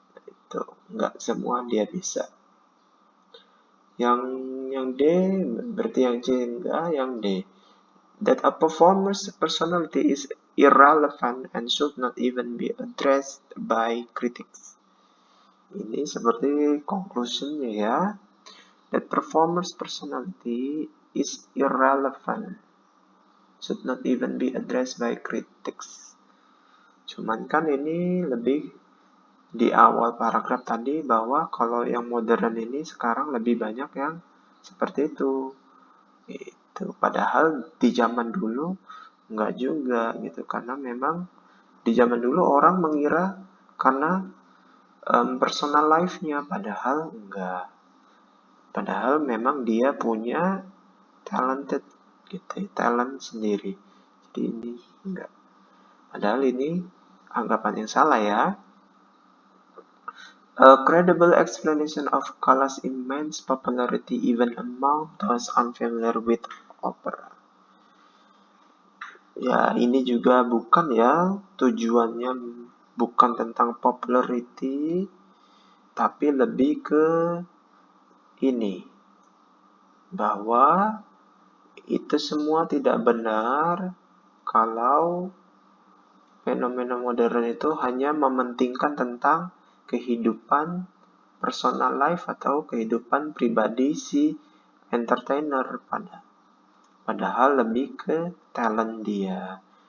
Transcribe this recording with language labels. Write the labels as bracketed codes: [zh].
[id] Itu nggak semua dia bisa. Yang D berarti yang C enggak, yang D. [en] That a performer's personality is irrelevant and should not even be addressed by critics. [id] Ini seperti conclusionnya ya. [en] That performer's personality is irrelevant, should not even be addressed by critics. [id] Cuman kan ini lebih di awal paragraf tadi bahwa kalau yang modern ini sekarang lebih banyak yang seperti itu. Itu padahal di zaman dulu enggak juga gitu, karena memang di zaman dulu orang mengira karena personal life-nya, padahal enggak. Padahal memang dia punya talented gitu, talent sendiri. Jadi ini enggak. Padahal ini anggapan yang salah ya. [en] A credible explanation of Callas' immense popularity even among those unfamiliar with opera. [id] Ya, ini juga bukan ya, tujuannya bukan tentang popularity, tapi lebih ke ini, bahwa itu semua tidak benar kalau fenomena modern itu hanya mementingkan tentang kehidupan personal life atau kehidupan pribadi si entertainer, padahal lebih ke talent dia.